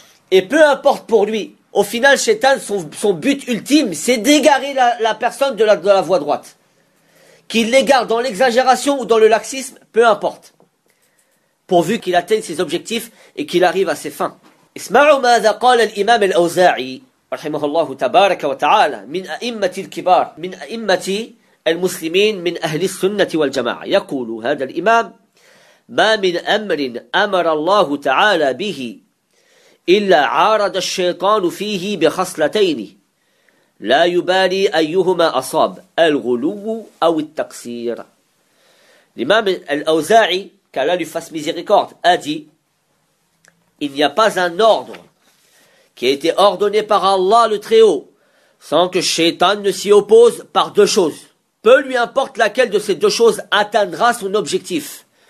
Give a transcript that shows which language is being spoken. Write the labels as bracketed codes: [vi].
[fr] Et peu importe pour lui, au final, Shaitan, son but ultime, c'est d'égarer la personne de la voie droite. Qu'il l'égare dans l'exagération ou dans le laxisme, peu importe. Pourvu qu'il atteigne ses objectifs et qu'il arrive à ses fins. [ar] اسمعوا ماذا قال الإمام الأوزاعي رحمه الله تبارك وتعالى من أئمة الكبار من أئمة المسلمين من أهل السنة والجماعة يقول هذا الإمام ما من أمر أمر الله تعالى به إلا عارض الشيطان فيه بخصلتين لا يبالي أيهما أصاب الغلو أو التقصير. [fr] L'imam al-Awza'i, qu'Allah lui fasse miséricorde, a dit « Il n'y a pas un ordre qui a été ordonné par Allah le Très-Haut sans que Shaitan ne s'y oppose par deux choses. Peu lui importe laquelle de ces deux choses atteindra son objectif.